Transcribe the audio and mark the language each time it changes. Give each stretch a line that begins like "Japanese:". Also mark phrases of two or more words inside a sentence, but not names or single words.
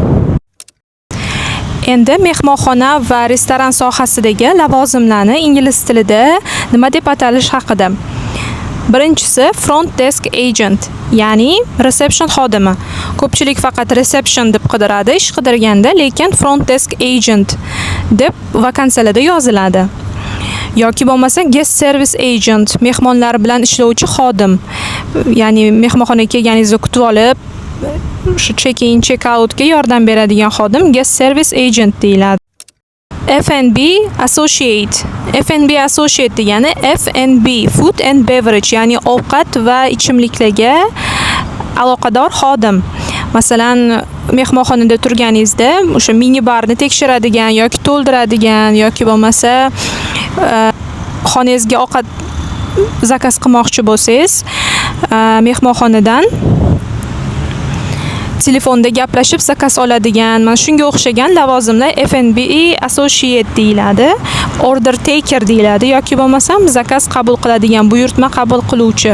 Uzbek: Endi mehmonxona va restoran sohasidagi lavozimlarni ingliz tilida nima deb atalish haqida. Birinchisi
English: front desk agent,
Uzbek: ya'ni reception xodimi. Ko'pchilik faqat reception deb qidiradi ish qidirganda, lekin
English: front desk agent
Uzbek: deb vakansiyalarda yoziladi. Yoki bo'lmasa
English: guest service agent,
Uzbek: mehmonlar bilan ishlovchi xodim. Ya'ni mehmonxonaga kelganingizda kutib olib, shu check-in, check-outga yordam beradigan xodim
English: guest service agent
Uzbek: deyiladi.
English: F&B associate. F&B associate degani F&B, food and beverage,
Uzbek: ya'ni ovqat va ichimliklarga aloqador xodim. Masalan, mehmonxonada turganingizda o'sha minibarni tekshiradigan yoki to'ldiradigan yoki bo'lmasa xonangizga ovqat zakaz qilmoqchi bo'lsangiz, mehmonxonadan telefonda gaplashib zakaz oladigan, mana shunga o'xshagan lavozimlar
English: F&B associate
Uzbek: deyiladi,
English: order taker
Uzbek: deyiladi yoki bo'lmasam zakaz qabul qiladigan, buyurtma qabul qiluvchi.